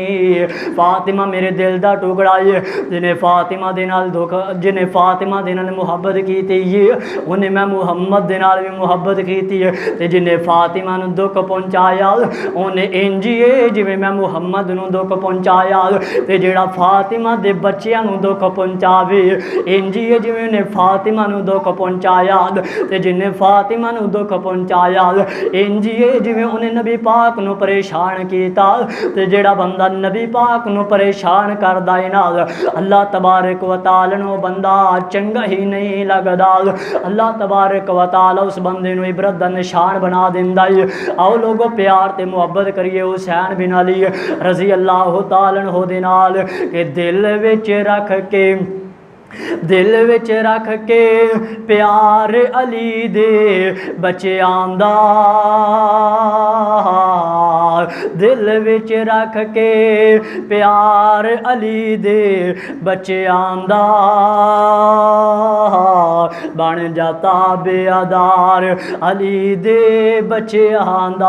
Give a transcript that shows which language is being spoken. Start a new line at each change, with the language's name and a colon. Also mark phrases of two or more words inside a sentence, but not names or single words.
Punjabi: فاطمہ میرے دل دا ٹکڑا ہے، جنہیں فاطمہ دے نال دکھ، جنہیں فاطمہ دے نال محبت کیتی ہے انہیں میں محمد دے نال بھی محبت کیتی ہے، تے جنہیں فاطمہ نوں دکھ پہنچایا انہیں اینج ہی ہے جیویں میں محمد نوں دکھ پہنچایا، تے جہڑا فاطمہ دے بچیاں نوں دکھ پہنچاوے اینج ہی ہے جیویں انہیں فاطمہ نوں دکھ پہنچایا، تے جنہیں فاطمہ نوں دکھ پہنچایا اینج ہی ہے جیویں انہیں نبی پاک نوں پریشان کیتا. تے جہڑا بندہ نبی پاک نوں پریشان کردا ہے نا,
Arabic: الله تبارك وتعالى
Punjabi: نوں بندہ چنگا ہی نہیں لگدا.
Arabic: الله تبارك وتعالى
Punjabi: اس بندے نوں عبرت دا نشان بنا دیندا ہے. آؤ لوگو پیار تے محبت کریے حسین بن علی
Arabic: رضي الله تعالى عنه
Punjabi: دے نال کہ دل وچ رکھ کے، دل وچ رکھ کے پیار علی دے بچیاں دا, دل وچ رکھ کے پیار علی دے بچیاں دا، بن جاتا بےادار علی دے بچیاں دا.